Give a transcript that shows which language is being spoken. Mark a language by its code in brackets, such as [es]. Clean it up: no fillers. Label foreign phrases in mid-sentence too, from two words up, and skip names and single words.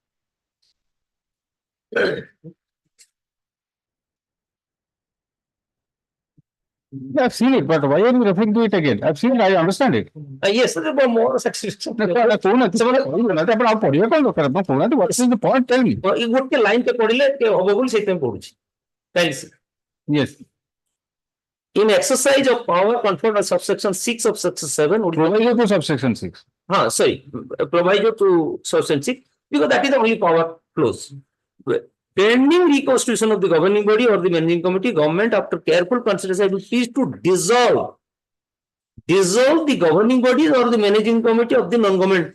[en] Yeah, I've seen it, but why are you referring to it again? I've seen it, I understand it. Yes, there were more satisfaction. What is the point? Tell me. [or] ଗୋଟେ ଲାଇନ୍ ଟେ ପଢିଲେ ହବ ବୋଲି ସେଇଥିପାଇଁ ପଢୁଛି. [en] Yes. In exercise of power conferred by subsection 6 of section 7, Proviso to subsection 6. sorry, proviso to subsection 6, because that is the only power clause. Pending reconstitution of the governing body or the managing committee, government after careful consideration will please to dissolve the governing bodies or the managing committee of the non-government.